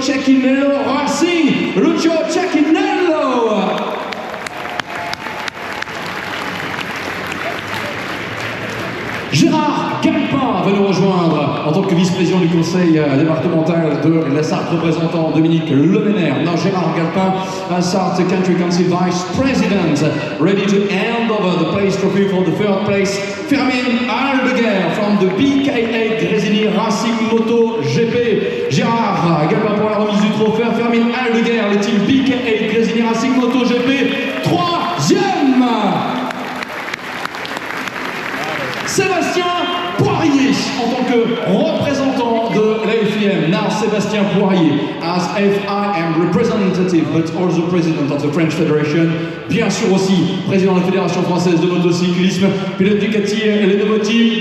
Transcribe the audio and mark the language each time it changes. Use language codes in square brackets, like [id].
[fr] Cecchinello Racing. Lucio Cecchinello. Gérard Galpin va nous rejoindre en tant que vice-président du conseil départemental de la Sarthe, représentant Dominique Lemener. [en] Now Gérard Galpin, Sarthe Country Council Vice President, ready to hand over the place trophy for the third place. Fermin Aldeguer from the BKA Grésini Racing Moto GP. [fr] Gérard Galpin pour la remise du trophée. Fermin Aldeguer, le team BKA Grésini Racing Moto GP, troisième. Sébastien Poirier en tant que représentant de l'AFIM. [en] Now Sébastien Poirier as FIM representative but also president of the French Federation. [fr] Bien sûr aussi président de la Fédération française de motocyclisme. Pilote Ducati et les nouveaux teams.